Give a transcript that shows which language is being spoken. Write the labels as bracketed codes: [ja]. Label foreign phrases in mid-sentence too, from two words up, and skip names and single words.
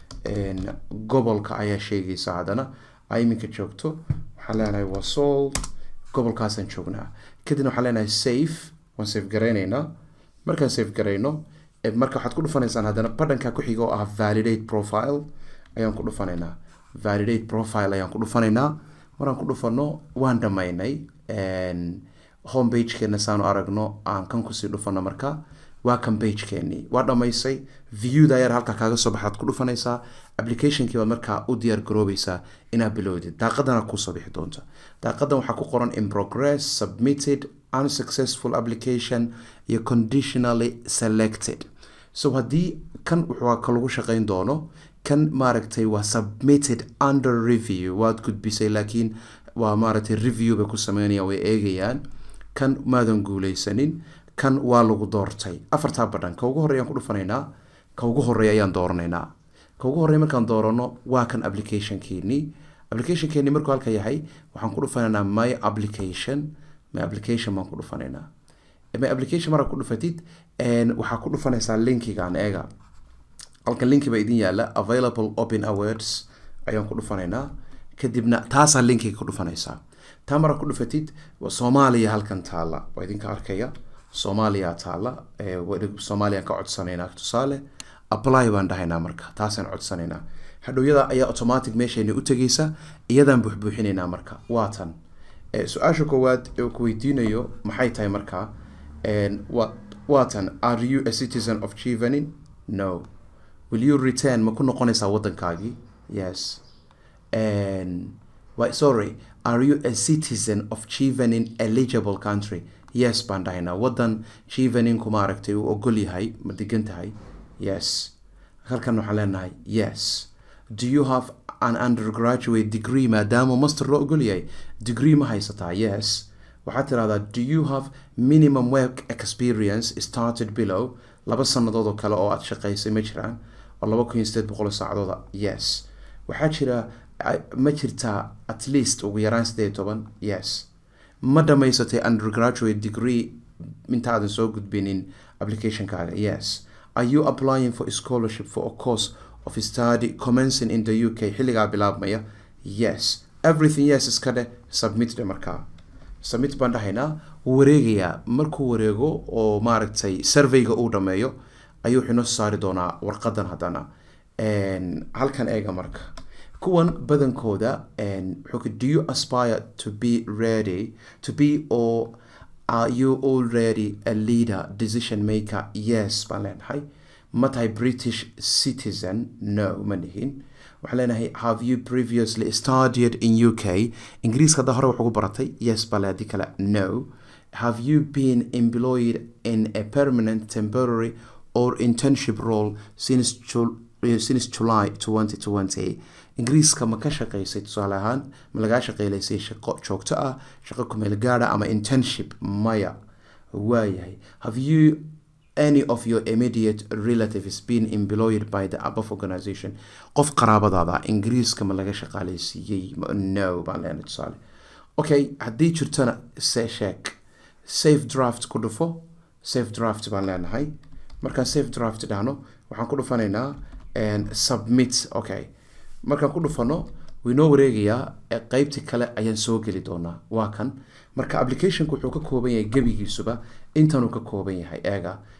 [so] gobolka ayaa sheegaysa haddana iminka joogto waxaan leenahay waa Sool gobolkaasaan joognaa kadibna waxaan leenahay safe waan safe garaynaynaa markaan safe garayno marka waxaad ku dhufanaysaan haddana badhanka ku xiga oo ah [en] validate profile [so] ayaan ku dhufanaynaa [en] validate profile [so] ayaan ku dhufanaynaa maraan ku dhufano waan dhamaynay homepage-keena saanu aragno aan kan kusii dhufano marka waa kan page-keenii waa dhamaysay viewda yar halka kaaga soo baxaad ku dhufanaysaa applicationkii baad markaa u diyaar garoobaysaa inaad bilowdid daaqadana kuu soo bixi doonta daaqadan waxaa ku qoran [en] in progress submitted unsuccessful application [so] iyo [en] conditionally selected [so] so haddii kan wuxuu ka lagu shaqayn doono kan maaragtay waa [en] submitted under review [so] waad gudbisay laakiin waa maaragtay review bay ku sameynayaan way eegayaan kan maadan guuleysanin kan waa lagu doortay afartaa badhan ka ugu horeeyaan ku dhufanaynaa ka ugu horeeya ayaan dooranaynaa ka ugu horeeya markaan doorano waa kan applicationkeeni markuu halka yahay waxaan ku dhufanaynaa [en] my application [so] baan ku dhufanaynaa [en] my application [so] markaa ku dhufatid waxaa ku dhufanaysaa linkigaan eega halkan linki baa idin yaala [en] available open awards [so] ayaan ku dhufanaynaa kadibna taasaa linkiga ku dhufanaysaa taa markaa ku dhufatid Soomaaliya halkan taala waa idinka arkaya Soomaaliya taala Soomaaliya ka codsanaynaa tusaale apply baan dhahaynaa marka taasaan codsanaynaa hadhowiyada ayaa automatic meeshayna u tagaysa iyadaan buuxbuuxinaynaa marka waatan su-aasha koowaad ee ku weydiinayo maxay tahay marka waatan [en] are you a citizen of Chevening no will you return [so] ma ku noqonaysaa waddankaagii yes [en] sorry are you a citizen of Chevening eligible country yes [so] baan dhahaynaa waddan Chevening ku maaragtay uu ogol yahay ma degan tahay yes halkan waxaan leenahay [en] yes do you have an undergraduate [so] degree maadaama master loo ogol yahay degree ma haysataa yes waxaad tirahdaa [en] do you have minimum work experience started below [so] 2 sannadood oo kale oo aad shaqaysay ma jiraan oo 2800 saacadooda yes waxaa jira ma jirtaa [en] at least [so] ugu yaraan 18 yes ma dhamaysatay undergraduate degree intaadan soo gudbinin applicationkaaga yes [en] are you applying for a scholarship for a course of study commencing in the UK [so] xilligaa bilaabmaya [en] yes everything yes [so] iska dheh submit dhe markaa submit baan dhahaynaa wuu wareegayaa markuu wareego oo maaragtay surveyga uu dhameeyo ayuu wuxuu inoo saari doonaa warqadan haddana halkan eega marka kuwan badankooda [en] do you aspire to be ready to be or are you already a leader decision maker [so] yes baan leenahay ma tahay [en] British citizen [so] no ma nihin waxaan leenahay [en] have you previously studied in UK [so] ingiriiska hadda hore waxugu baratay yes baa leedii kale [en] no have you been employed in a permanent temporary or internship role since [so] July 2020 ingiriiska ma ka shaqaysay tusaale ahaan ma lagaa shaqaylaysay shaqo joogto ah shaqo ku meel gaara ama internship maya waayahay [en] have you any of your immediate relatives been employed by the above organization [so] qof qaraabadaada ingiriiska ma laga shaqaalaysiiyey no baan leenahay tusaale okay haddii jirtana sheeg [en] safe draft [so] ku dhufo [en] safe draft [so] baan leenahay markaan [en] safe draft [so] dhahno waxaan ku dhufanaynaa submit okay markaan ku dhufano waynoo wareegayaa qaybti kale ayaan soo geli doonaa waa kan marka applicationku wuxuu ka kooban yahay gebigiisuba intanuu ka kooban yahay eega